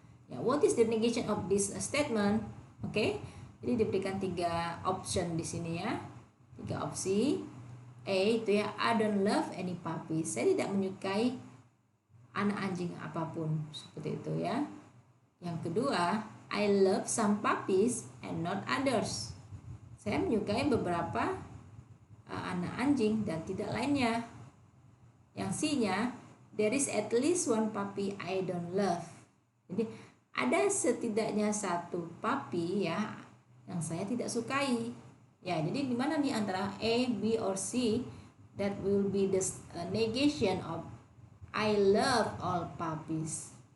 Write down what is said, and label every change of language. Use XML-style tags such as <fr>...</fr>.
<id>Ya,</id> <en>what is the negation of this statement?</en> <id>Oke. Jadi diberikan 3 option di sini ya. 3 opsi.</id> <en>A itu ya, I don't love any puppies.</en> <id>Saya tidak menyukai anak anjing apapun, seperti itu ya. Yang kedua,</id> <en>I love some puppies and not others.</en> <id>Saya menyukai beberapa anak anjing dan tidak lainnya. Yang C-nya,</id> <en>there is at least one puppy I don't love.</en> <id>Jadi ada setidaknya satu puppy ya yang saya tidak sukai.</id> <en>Ya,</en> <id>jadi di mana nih antara</id> <en>A, B, or C that will be the negation of I love all puppies.</en>